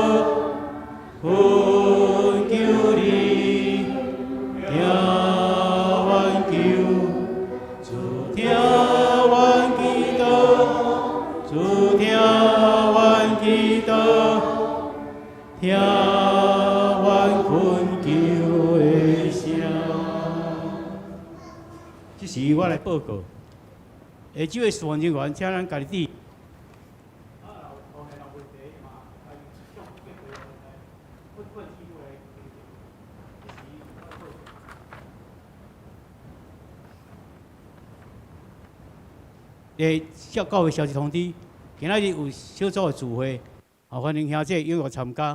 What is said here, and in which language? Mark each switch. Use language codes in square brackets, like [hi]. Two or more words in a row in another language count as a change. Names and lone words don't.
[nan] 恳求你听阮求，主听阮祈祷，主听阮祈祷，听阮恳求的声。这是我来报告。下周的事务人员，请咱家己。教会消息通知，今仔日有小组的聚会，欢迎兄姐踊跃参加。